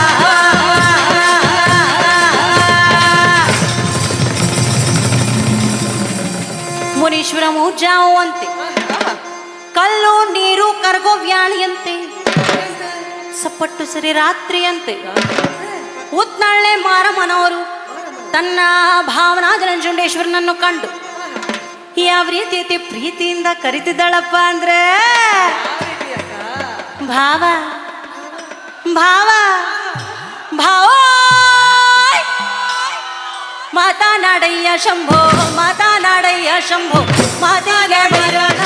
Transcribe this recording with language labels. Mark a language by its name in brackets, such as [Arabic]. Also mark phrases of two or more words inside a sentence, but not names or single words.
[Kannada] ಮುನೀಶ್ವರ ಮೂಜಾವು ಅಂತೆ, ಕಲ್ಲು ನೀರು ಕರಗೋ ವ್ಯಾಳಿಯಂತೆ, ಸಪ್ಪಟ್ಟು ಸರಿ ರಾತ್ರಿ ಅಂತೆ. ಉತ್ನಳ್ಳೆ ಮಾರಮ್ಮನವರು ತನ್ನ ಭಾವನಾದ ನಂಜುಂಡೇಶ್ವರನನ್ನು ಕಂಡು ಯಾವ ರೀತಿ ಪ್ರೀತಿಯಿಂದ ಕರಿತಿದ್ದಾಳಪ್ಪ ಅಂದ್ರೆ, ಭಾವ ಭಾವ ಭಾವ ಮಾತನಾಡಯ್ಯ ಶಂಭೋ, ಮಾತನಾಡಯ್ಯ ಶಂಭೋ, ಮಾತಿಗೆ ಬರೋಣ.